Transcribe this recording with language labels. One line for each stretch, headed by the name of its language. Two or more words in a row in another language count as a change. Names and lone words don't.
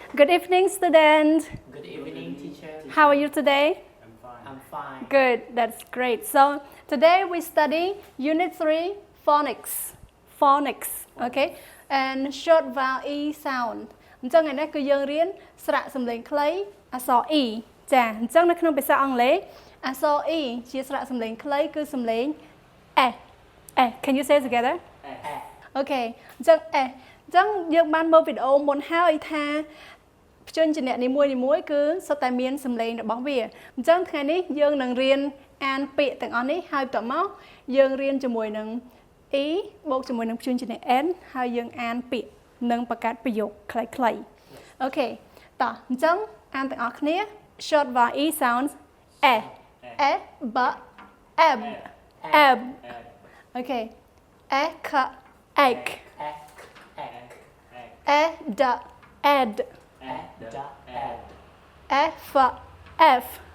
English: Good evening, student. Good evening, teacher. How are you today? I'm fine. Good, that's great. So today we study Unit 3 Phonics. Phonics, okay? And short vowel E sound.
Khmer: អញ្ចឹងថ្ងៃនេះគឺយើងរៀនស្រៈសំឡេងខ្លីអក្សរ E ចាអញ្ចឹងនៅក្នុងភាសាអង់គ្លេសអក្សរ E ជាស្រៈសំឡេងខ្លីគឺសំឡេង
English: Can you say it together?
Khmer: Okay អញ្ចឹង អញ្ចឹងយើងបានមើលវីដេអូមុនហើយថាព្យញ្ជនៈនីមួយៗគឺសុ ទ្ធតែមានសំឡេងរបស់វាអញ្ចឹងថ្ងៃនេះយើងនឹងរៀនអាន ពាក្យទាំងអស់នេះហើយបន្ទាប់មកយើងរៀនជាមួយនឹង E បូកជាមួយនឹងព្យញ្ជនៈ N ហើយយើងអានពាក្យនិងបង្កើតប្រយោគខ្លីៗអូខេតោះអញ្ចឹងអានទាំងអស់គ្នា
English: short vowel E sounds b ab okay ek egg ed ed f f